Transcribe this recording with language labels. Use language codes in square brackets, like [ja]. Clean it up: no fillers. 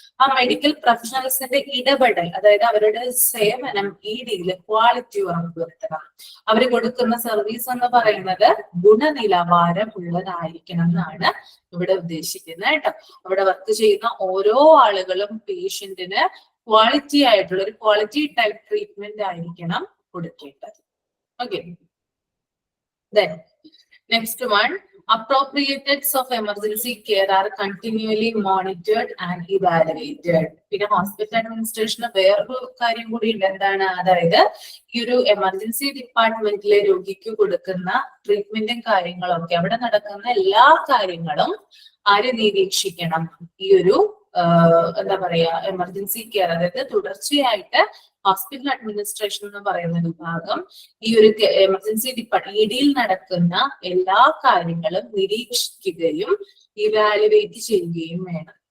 [ml] ആ മെഡിക്കൽ പ്രൊഫഷണൽസിന്റെ ഇടപെടൽ, അതായത് അവരുടെ സേവനം EDയിൽ ക്വാളിറ്റി ഉറപ്പുവരുത്തണം. അവർ കൊടുക്കുന്ന സർവീസ് എന്ന് പറയുന്നത് ഗുണനിലവാരം ഉള്ളതായിരിക്കണം എന്നാണ് ഇവിടെ ഉദ്ദേശിക്കുന്നത് കേട്ടോ. അവിടെ വർക്ക് ചെയ്യുന്ന ഓരോ ആളുകളും പേഷ്യന്റിന് ക്വാളിറ്റി ആയിട്ടുള്ള ഒരു ക്വാളിറ്റി ടൈപ്പ് ട്രീറ്റ്മെന്റ് ആയിരിക്കണം കൊടുക്കേണ്ടത്. [en] Okay, then next one, appropriateness of emergency care are continually monitored and evaluated. [ml] പിന്നെ ഹോസ്പിറ്റൽ അഡ്മിനിസ്ട്രേഷന് വേറൊരു കാര്യം കൂടി ഉണ്ട്. എന്താണ്? അതായത് ഈ ഒരു എമർജൻസി ഡിപ്പാർട്ട്മെന്റിലെ രോഗിക്ക് കൊടുക്കുന്ന ട്രീറ്റ്മെന്റും കാര്യങ്ങളൊക്കെ, അവിടെ നടക്കുന്ന എല്ലാ കാര്യങ്ങളും ആര് നിരീക്ഷിക്കണം? ഈ ഒരു എന്താ പറയാ, എമർജൻസി കെയർ, അതായത് തുടർച്ചയായിട്ട് ഹോസ്പിറ്റൽ അഡ്മിനിസ്ട്രേഷൻ എന്ന് പറയുന്ന വിഭാഗം ഈ ഒരു എമർജൻസി EDയിൽ നടക്കുന്ന എല്ലാ കാര്യങ്ങളും നിരീക്ഷിക്കുകയും ഇവാലുവേറ്റ് ചെയ്യുകയും വേണം.